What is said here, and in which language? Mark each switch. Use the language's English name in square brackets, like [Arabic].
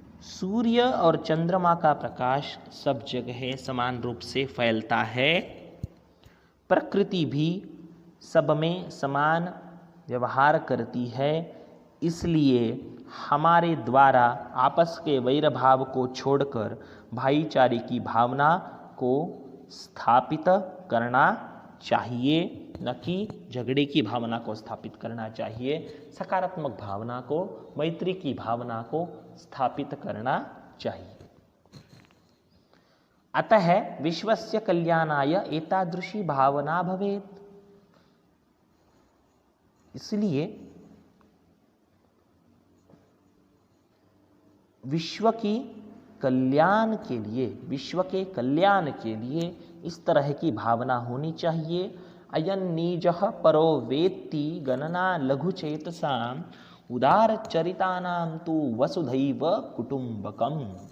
[Hindi] सूर्य और चंद्रमा का प्रकाश सब जगह समान रूप से फैलता है, प्रकृति भी सब में समान व्यवहार करती है, इसलिए हमारे द्वारा आपस के वैरभाव को छोड़कर भाईचारे की भावना को स्थापित करना चाहिए, न कि झगड़े की भावना को स्थापित करना चाहिए। सकारात्मक भावना को, मैत्री की भावना को स्थापित करना चाहिए। [Sanskrit] अतः विश्वस्य कल्याणाय एतादृशी भावना भवेत्। [Hindi] इसलिए विश्व की कल्याण के लिए, विश्व के कल्याण के लिए इस तरह की भावना होनी चाहिए। [Sanskrit] अयन नीजः परो वेत्ति गणना लघुचेतसाम् उदारचरितानां तु वसुधैव कुटुंबकम्।